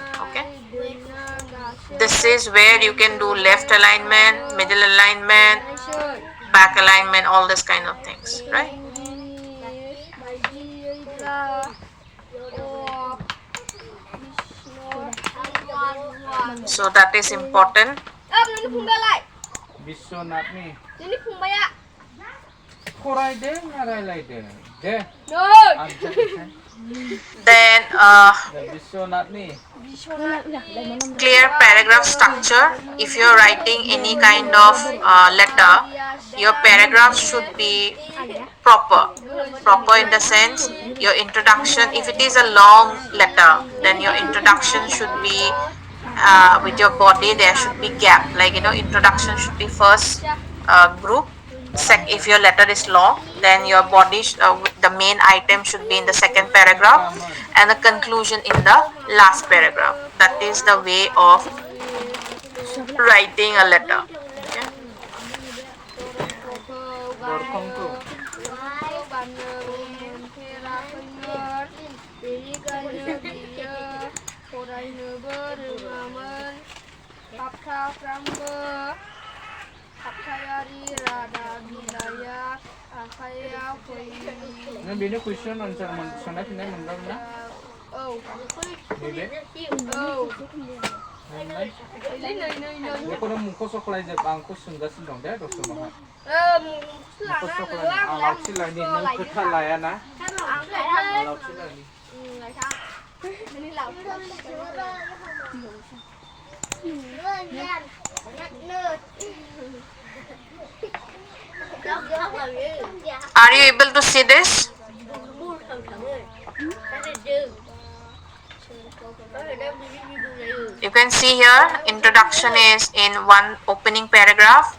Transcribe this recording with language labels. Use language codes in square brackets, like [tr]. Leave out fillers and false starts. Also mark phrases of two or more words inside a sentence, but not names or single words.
[en] Okay, this is where you can do left alignment, middle alignment, back alignment, all this kind of things, right? So that is important. [brx] Biswanathni फरायदों ना रायलायदों दे [en] Then [brx] Biswanathni [en] clear paragraph structure. If you are writing any kind of letter, your paragraph should be proper in the sense your introduction. If it is a long letter, then your introduction should be with your body, there should be gap, like introduction should be first group, if your letter is long, then your body the main item should be in the second paragraph and the conclusion in the last paragraph. That is the way of writing a letter. Okay. [brx] दरखंखौ गानो मोनफेराखैमोन बेनिखायनो बियो फरायनोबो रोङामोन हाबथायारि रादाब बिलाइया आखायाव फैयो नों बेनो कुइसन आनसार सोंनाय फिननाय मोनदों ना औ नैबे औ बेखौ नों मुंखौ सखलायजोब आंखौ सोंगासिनो दं दे दसे उनावहाय मुंखौ सखलायनो आं लावथि लायनि नों खोथा लायाना लावथि लायनि [en] Are you able to see this? You can see here introduction is in one opening paragraph.